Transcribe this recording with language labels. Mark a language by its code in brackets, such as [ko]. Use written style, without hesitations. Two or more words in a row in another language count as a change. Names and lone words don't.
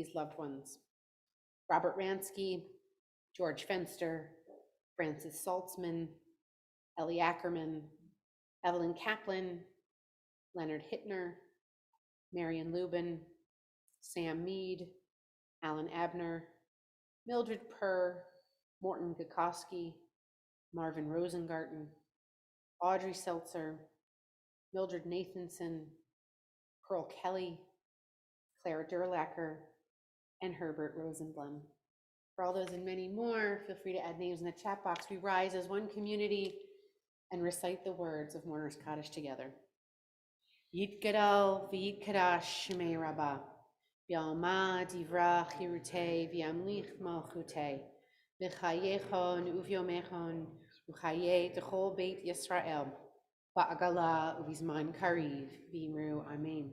[en] these loved ones: Robert Ransky, George Fenster, Francis Saltzman, Ellie Ackerman, Evelyn Kaplan, Leonard Hittner, Marion Lubin, Sam Mead, Alan Abner, Mildred Purr, Morton Gukowski, Marvin Rosengarten, Audrey Seltzer, Mildred Nathanson, Pearl Kelly, Clara Durlacher, and Herbert Rosenblum. For all those and many more, feel free to add names in the chat box. We rise as one community and recite the words of Mourner's Kaddish together. [arc] יתגדל ויתקדש שמיה רבא בעלמא די ברא כרעותיה וימליך מלכותיה בחייכון וביומיכון ובחיי דכל בית ישראל, בעגלא ובזמן קריב ואמרו אמן.